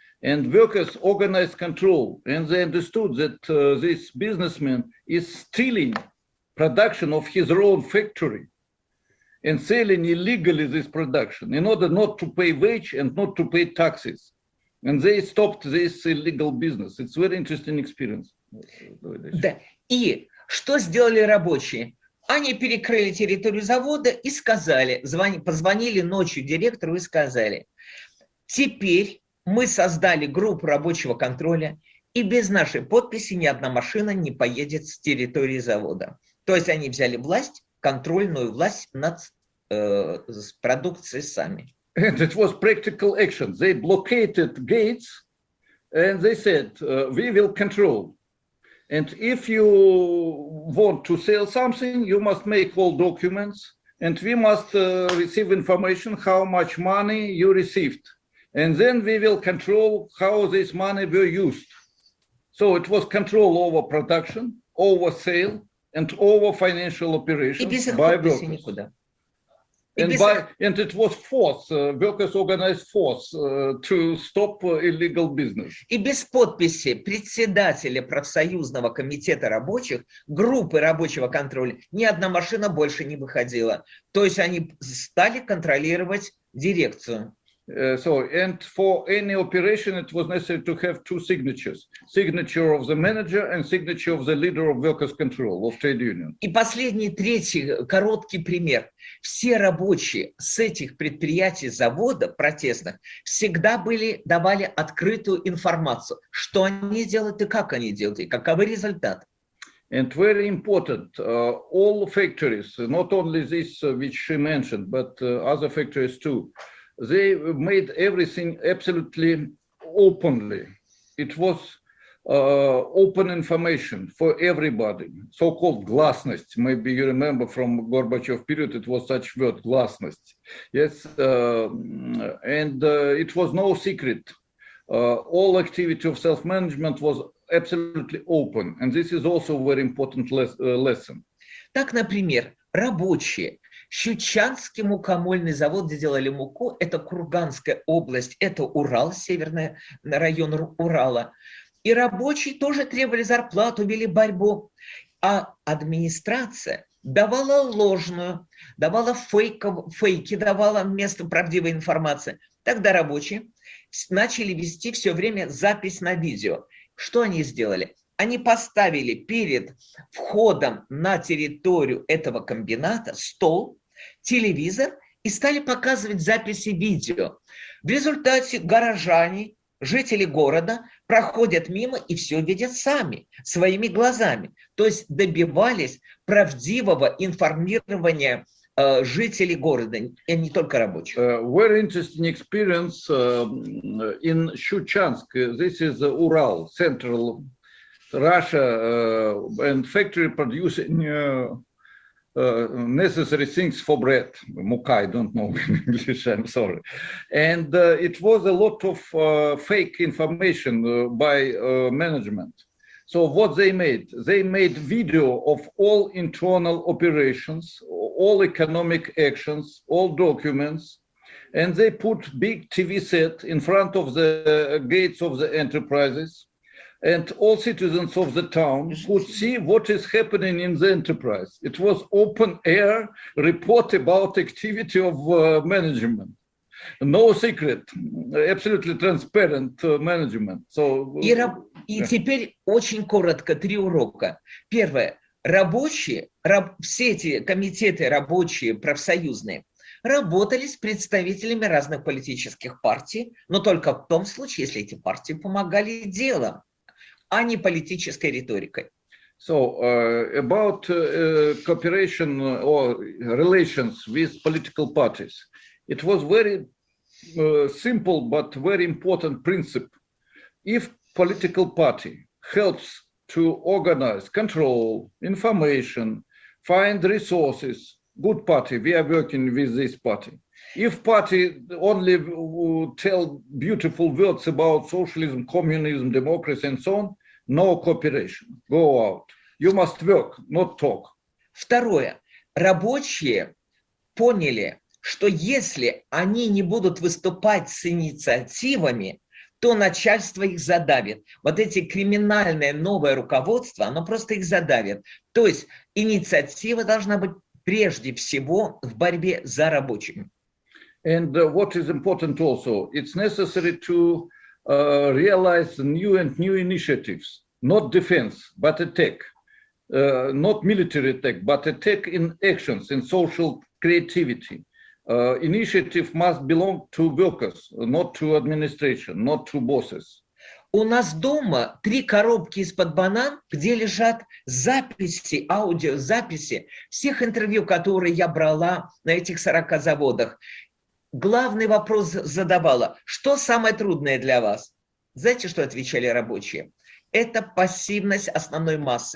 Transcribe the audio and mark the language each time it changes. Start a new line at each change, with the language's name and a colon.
English: And workers organized control, and they understood that this businessman is stealing production of his own factory and selling illegally this production in order not to pay wage and not to pay taxes. And they stopped this illegal business. It's a very interesting experience.
Russian: Да. И что сделали рабочие? Они перекрыли территорию завода и сказали, позвонили ночью директору и сказали, теперь мы создали группу рабочего контроля, и без нашей подписи ни одна машина не поедет с территории завода. То есть они взяли власть, контрольную власть над продукцией сами.
English: And it was practical action. They blockaded gates and they said, we will control. And if you want to sell something, you must make all documents and we must receive information how much money you received. And then we will control how this money were used. So it was control over production, over sale, and over financial operations by workers. And it was force, workers organized force to stop illegal business.
Russian: И без подписи председателя профсоюзного комитета рабочих, группы рабочего контроля, ни одна машина больше не выходила. То есть они стали контролировать дирекцию.
English: And for any operation, it was necessary to have two signatures: signature of the manager and signature of the leader of workers' control of trade union.
Russian: И последний, третий, короткий пример. Все рабочие с этих предприятий завода протестных всегда давали открытую информацию, что они делают и как они делают, и каковы результаты.
English: And very important, all factories, not only this which she mentioned, but other factories too, they made everything absolutely openly. It was open information for everybody, so-called гласность. Maybe you remember from Gorbachev period, it was such word, гласность. Yes, and it was no secret. All activity of self-management was absolutely open. And this is also a very important lesson.
Russian: Так, например, рабочие. Щучанский мукомольный завод, где делали муку, это Курганская область, это Урал, северный район Урала. И рабочие тоже требовали зарплату, вели борьбу. А администрация давала ложную, давала фейки, давала вместо правдивой информации. Тогда рабочие начали вести все время запись на видео. Что они сделали? Они поставили перед входом на территорию этого комбината стол, телевизор и стали показывать записи видео. В результате горожане, жители города проходят мимо и все видят сами, своими глазами. То есть добивались правдивого информирования жителей города, и не только рабочих.
English: Very interesting experience in Shchuchansk. This is Ural, central Russia, and factory producing necessary things for bread. Muka, I don't know in English, I'm sorry. And it was a lot of fake information by management. So what they made video of all internal operations, all economic actions, all documents, and they put big TV set in front of the gates of the enterprises, and all citizens of the town could see what is happening in the enterprise. It was open air report about activity of management. No secret, absolutely transparent management. So,
Russian: и теперь очень коротко 3 урока. Первое. Рабочие, все эти комитеты рабочие, профсоюзные, работали с представителями разных политических партий, но только в том случае, если эти партии помогали делом, а не политической риторикой.
English: So, about cooperation or relations with political parties, it was very simple but very important principle. If political party helps to organize, control, information, find resources, good party, we are working with this party. If party only tell beautiful words about socialism, communism, democracy, and so on, no cooperation. Go out. You must work, not talk.
Russian: Второе. Рабочие поняли, что если они не будут выступать с инициативами, то начальство их задавит. Вот эти криминальное новое руководство, оно просто их задавит. То есть инициатива должна быть прежде всего в борьбе за рабочими.
English: And what is important also, it's necessary to realize new initiatives, not defense, but attack, not military attack, but attack in actions, in social creativity. Initiative must belong to workers, not to administration, not to bosses.
Russian: У нас дома 3 коробки из-под банан, где лежат записи, аудиозаписи всех интервью, которые я брала на этих 40 заводах. Главный вопрос задавала: что самое трудное для вас? Знаете, что отвечали рабочие? Это пассивность основной массы.